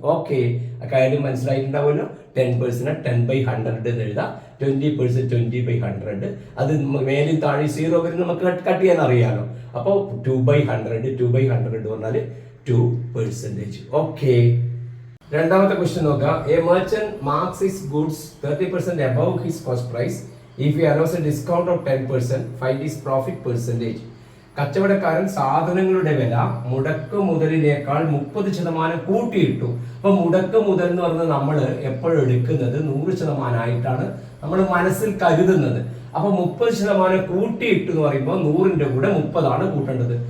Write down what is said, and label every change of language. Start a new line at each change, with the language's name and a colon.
Malayalam: Okay, കാര്യം മനസ്സിലായിട്ടുണ്ടാവുമല്ലോ. 10% 10/100 എന്ന് എഴുതാം, 20% 20/100. അത് മേലിൽ താഴെ 0 വരുന്ന നമുക്ക് കട്ട് ചെയ്യാൻ അറിയാലോ. അപ്പോൾ 2/100 പറഞ്ഞാൽ 2%. ഓക്കെ, രണ്ടാമത്തെ ക്വസ്റ്റ്യൻ നോക്കാം.
English: A merchant marks his goods 30% above his cost price. If he allows a discount of 10%, find his profit percentage.
Malayalam: കച്ചവടക്കാരൻ സാധനങ്ങളുടെ വില മുടക്ക് മുതലിനേക്കാൾ 30% കൂട്ടിയിട്ടു. അപ്പൊ മുടക്ക് മുതൽ എന്ന് പറഞ്ഞാൽ നമ്മൾ എപ്പോഴും എടുക്കുന്നത് 100% ആയിട്ടാണ് നമ്മൾ മനസ്സിൽ കരുതുന്നത്. അപ്പൊ 30% കൂട്ടിയിട്ടു എന്ന് പറയുമ്പോൾ 100ന്റെ കൂടെ 30 കൂട്ടേണ്ടത്.